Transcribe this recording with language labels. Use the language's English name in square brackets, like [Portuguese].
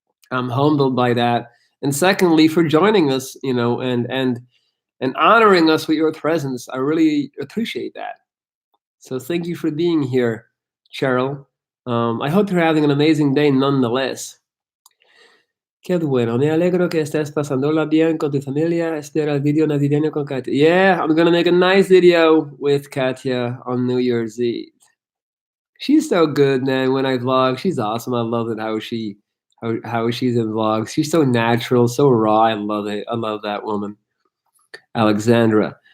[English] I'm humbled by that. And secondly, for joining us, and honoring us with your presence. I really appreciate that. So thank you for being here, Cheryl. I hope you're having an amazing day nonetheless. [Spanish] Qué bueno, me alegro que estés pasándola bien con tu familia. Espera el video navideño con Katia. [English] Yeah, I'm gonna make a nice video with Katia on New Year's Eve. She's so good, man. When I vlog, she's awesome. I love it how she's in vlogs. She's so natural, so raw. I love it. I love that woman. Alexandra.